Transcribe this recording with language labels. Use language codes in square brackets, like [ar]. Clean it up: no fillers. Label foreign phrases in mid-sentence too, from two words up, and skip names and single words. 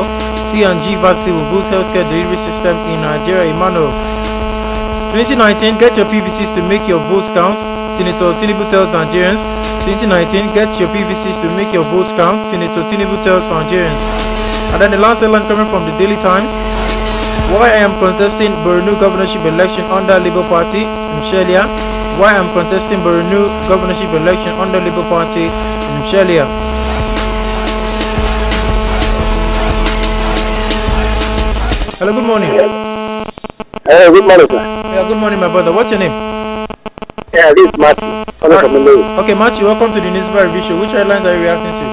[en] T&G vaccine will boost healthcare delivery system in Nigeria, Emmanuel. 2019, get your PVCs to make your votes count. Senator Tinubu tells Nigerians. 2019, get your PVCs to make your votes count. Senator Tinubu tells Nigerians. And then the last headline coming from the Daily Times. Why I am contesting Borno governorship election under Labour Party in Shelia. Why I am contesting Borno governorship election under Labour Party in Shelia. Hello, good morning. Good morning, sir. Yeah, good morning, my brother. What's your name? Yeah, this is Matthew. Okay, Matthew, welcome to the Newspaper Review Show. Which headlines are you reacting to?